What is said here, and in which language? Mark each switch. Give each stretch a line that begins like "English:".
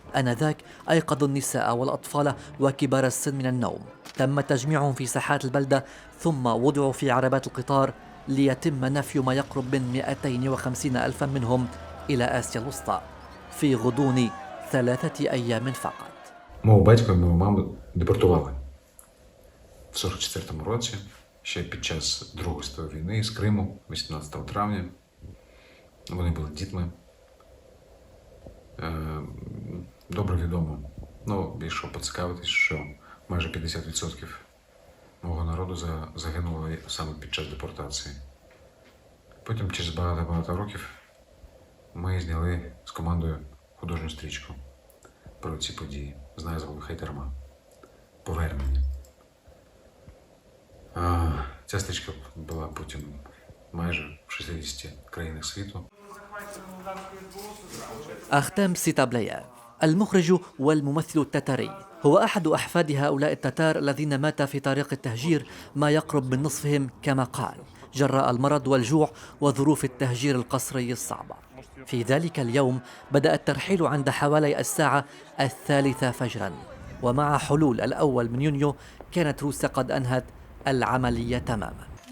Arabic: آنذاك أيقظوا النساء والأطفال وكبار السن من النوم. تم تجميعهم في ساحات البلدة ثم وضعوا في عربات القطار ليتم نفي ما يقرب من 250 ألفا منهم إلى آسيا الوسطى في غضون 3 أيام فقط.
Ukrainian: Мого батька і мою маму депортували в 44-му році, ще під час Другої світової війни з Криму, 18 травня. Вони були дітьми. Добре відомо, якщо поцікавитись, що майже 50% мого народу загинуло саме під час депортації. Потім через багато років ми зняли з командою художню стрічку про ці події з назвою «Хайдарма. Повернення». Ця стрічка була потім майже в 60 країнах світу.
Arabic: أختام سيتابلياف المخرج والممثل التتاري هو أحد أحفاد هؤلاء التتار الذين مات في طريق التهجير ما يقرب من نصفهم كما قال، جراء المرض والجوع وظروف التهجير القسري الصعبة. في ذلك اليوم بدأ الترحيل عند حوالي الساعة 3 فجرا، ومع حلول 1 من يونيو كانت روسيا قد أنهت العملية تماما.